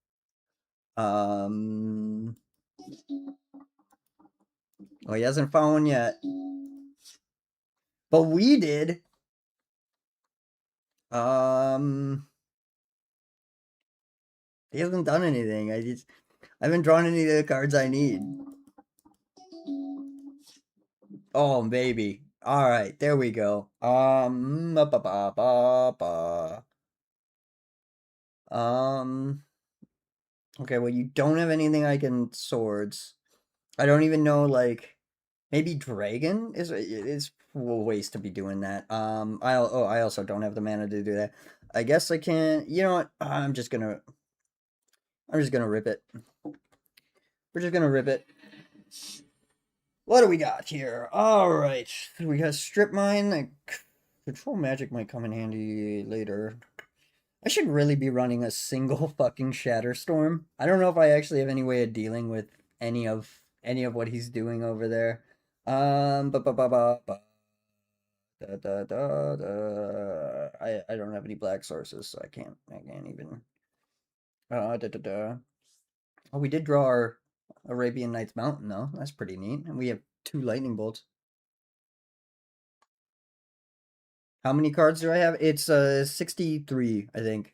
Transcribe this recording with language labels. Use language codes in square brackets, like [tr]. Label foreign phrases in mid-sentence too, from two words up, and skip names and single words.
[en] Um, well, he hasn't found one yet, but we did. Um, he hasn't done anything. I haven't drawn any of the cards I need. Oh, maybe. All right, there we go. Ba, ba, ba, ba, ba. Um, okay, well, you don't have anything I can swords. I don't even know, like, maybe dragon is ways to be doing that. I also don't have the mana to do that. I guess I can. You know what? I'm just gonna rip it. We're just gonna rip it. What do we got here? All right, we got strip mine. Like, control magic might come in handy later. I should really be running a single fucking Shatterstorm. I don't know if I actually have any way of dealing with any of what he's doing over there. Ba ba ba ba ba. Da, da, da, da. I don't have any black sources, so I can't even. Da, da, da. Oh, we did draw our Arabian Nights Mountain though. That's pretty neat, and we have two lightning bolts. How many cards do I have? It's 63, I think.